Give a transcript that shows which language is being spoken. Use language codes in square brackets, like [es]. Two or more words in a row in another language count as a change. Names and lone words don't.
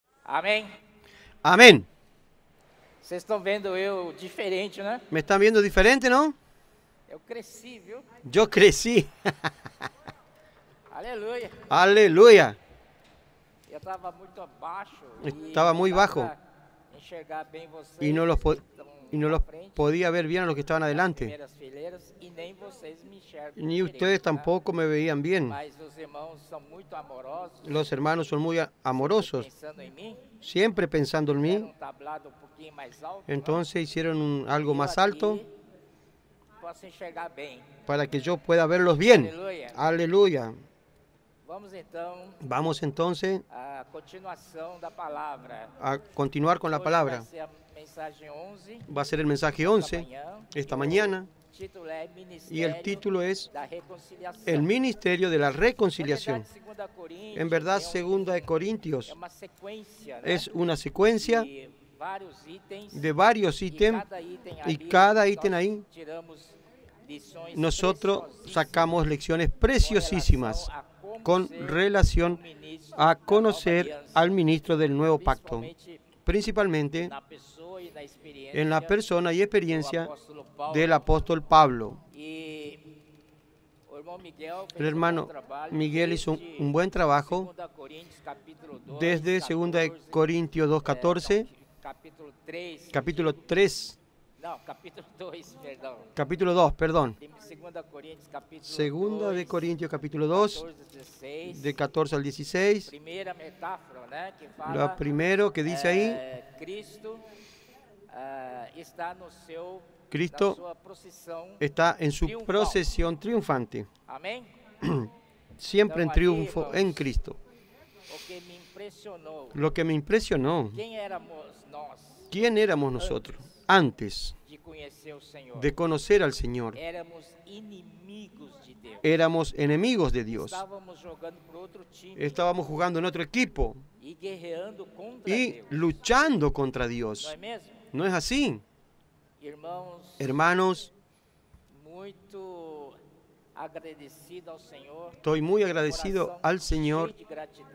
[pt] Amém? [es] Amén. [pt] Vocês estão vendo eu diferente, né? [es] ¿Me están viendo diferente, no? [pt] Eu cresci, viu? [es] Yo crecí. [pt] Aleluia. [es] Aleluya. [pt] Eu estava muito abaixo. [es] Estaba muy bajo. [pt] Enxergar bem vocês. [es] Y no los, [pt] que estão [es] y no [pt] na [es] los [pt] frente, [es] podía ver bien a los que estaban [pt] nas [es] adelante. [pt] primeiras fileiras, e nem vocês me enxergam [es] Ni [pt] direito, [es] ustedes [pt] tá? [es] tampoco me veían bien. [pt] Mas os irmãos são muito amorosos. [es] Los hermanos son muy amorosos, [pt] Pensando em mim, [es] siempre pensando en [pt] fizeram [es] mí. [pt] um tablado um pouquinho mais alto. [es] Entonces hicieron algo [pt] Eu [es] más [pt] aqui [es] alto [pt] posso enxergar bem. [es] para que yo pueda verlos bien. [pt] Aleluia. [es] Aleluya. [pt] Vamos então [es] Vamos entonces [pt] à continuação da palavra. [es] a continuar con la [pt] Hoje [es] palabra. [pt] vai ser a mensagem 11 [es] Va a ser el mensaje [pt] da [es] 11 [pt] manhã. [es] esta mañana [pt] O título é [es] y el [pt] Ministério [es] título es [pt] da Reconciliação. [es] El Ministerio de la [pt] Na [es] Reconciliación. [pt] verdade, 2 Coríntios [es] En verdad, [pt] é um- [es] segunda de Corintios [pt] é uma sequência, né? [es] es una secuencia [pt] De vários itens. [es] de varios [pt] E [es] ítems [pt] cada item [es] y [pt] ali, [es] cada [pt] nós [es] ítem ahí [pt] tiramos lições [es] nosotros [pt] preciosísimas [es] sacamos lecciones [pt] com [es] preciosísimas [pt] relação a como [es] con [pt] ser [es] relación [pt] um ministro [es] a [pt] da nova [es] conocer [pt] aliança, [es] al ministro del nuevo pacto, [pt] principalmente [es] principalmente [pt] na pessoa e na experiência [es] en la persona y [pt] do [es] experiencia [pt] apóstolo Paulo. [es] del apóstol Pablo. [pt] E o irmão Miguel fez [es] El hermano [pt] um bom trabalho [es] Miguel hizo [pt] desde [es] un buen trabajo [pt] 2 Coríntios, capítulo 2, [es] desde 2 Corintios 2:14, [pt] capítulo 3, [es] capítulo 3, [pt] não, capítulo 2, perdão. [es] capítulo 2, perdón. [pt] De 2 Coríntios, capítulo [es] Segunda [pt] 2, [es] de Corintios capítulo 2, [pt] 14, 16, [es] de 14 al 16. [pt] primeira metáfora, né, que [es] Lo [pt] fala [es] primero que dice ahí, [pt] Cristo está no seu, [es] Cristo [pt] na sua procissão, [es] está en su [pt] triunfal. [es] procesión triunfante, [pt] amém? [es] siempre en [pt] Então, [es] triunfo [pt] aqui, [es] en [pt] irmãos, [es] Cristo. [pt] O que me impressionou, [es] Lo que me impresionó, [pt] quem éramos nós [es] ¿quién éramos nosotros antes [pt] de conhecer o Senhor? [es] de conocer al Señor? [pt] Éramos inimigos de Deus. [es] Éramos enemigos de Dios. [pt] Estávamos jogando por outro time [es] Estábamos jugando en otro equipo [pt] e guerreando contra [es] y [pt] Deus. [es] luchando contra [pt] Não [es] Dios. [pt] é mesmo? [es] ¿No es así? [pt] Irmãos, [es] Hermanos, [pt] muito agradecido ao Senhor. [es] estoy muy agradecido [pt] coração [es] al Señor, [pt] cheio de gratidão.